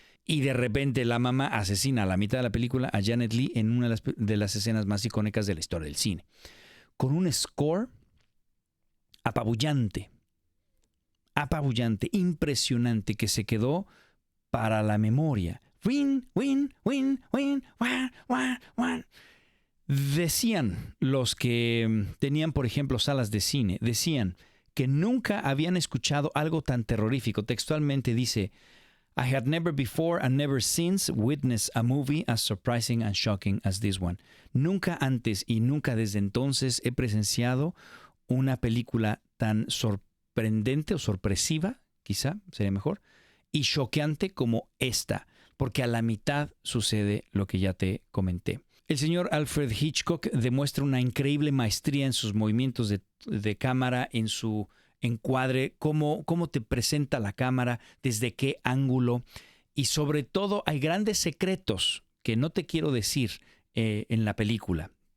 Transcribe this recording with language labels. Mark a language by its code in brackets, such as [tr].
[es] Y de repente la mamá asesina a la mitad de la película a Janet Leigh en una de las escenas más icónicas de la historia del cine, con un score apabullante, impresionante, que se quedó para la memoria. Win, win, win, win, wah, wah, wah. Decían los que tenían, por ejemplo, salas de cine, decían que nunca habían escuchado algo tan terrorífico. Textualmente dice, [en] I had never before and never since witnessed a movie as surprising and shocking as this one. [es] Nunca antes y nunca desde entonces he presenciado una película tan sorprendente o sorpresiva, quizá sería mejor, y choqueante como esta, porque a la mitad sucede lo que ya te comenté. El señor Alfred Hitchcock demuestra una increíble maestría en sus movimientos de cámara, en su encuadre, cómo te presenta la cámara, desde qué ángulo, y sobre todo hay grandes secretos que no te quiero decir en la película.